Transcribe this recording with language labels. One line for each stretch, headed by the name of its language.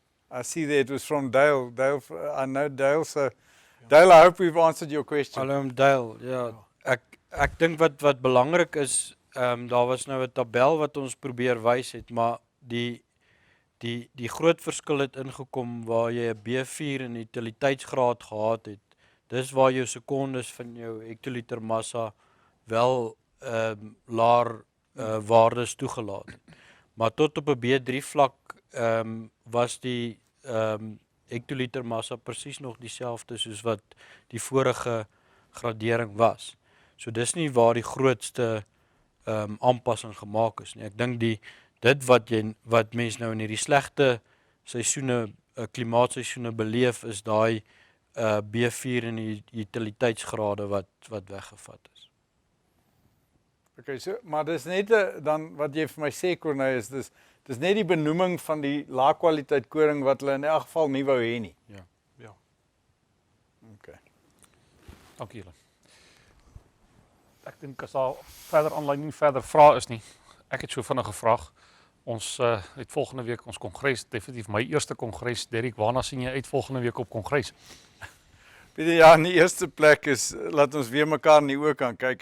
English: I see that it was from Dale. Dale, I know Dale, so Dale, I hope we've answered your question.
Afrikaans: Hallo Dale, ja. Ek dink wat belangrik is, daar was nou 'n tabel wat ons probeer wys het, maar die groot verskil het ingekom waar jy 'n B4 in utiliteitsgraad gehad het. Dis waar jou sekondes van jou hektoliter massa wel laer waardes toegelaat het. Maar tot op 'n B3 vlak was die hektoliter massa presies nog dieselfde soos wat die vorige gradering was. So dis nie waar die grootste aanpassing gemaak is nie. Ek dink dit wat mense nou in hierdie slegte seisoene, klimaatseisoene beleef is daai B4 in die utiliteitsgrade wat weggevat is. Okay, so maar dis net dan wat jy vir my sê Corneille is dis net die benoeming van die lae kwaliteit koring wat hulle in elk geval nie wou hê nie. Ja. Okay. Dankie julle. Ek dink as daar verder aanlyn nie verder vrae is nie. Ek het so vinnige vraag. Ons het volgende week ons kongres, definitief my eerste kongres. Derek, waarna sien jy uit volgende week op kongres? Ja, in die eerste plek is laat ons weer mekaar in die oë kan kyk.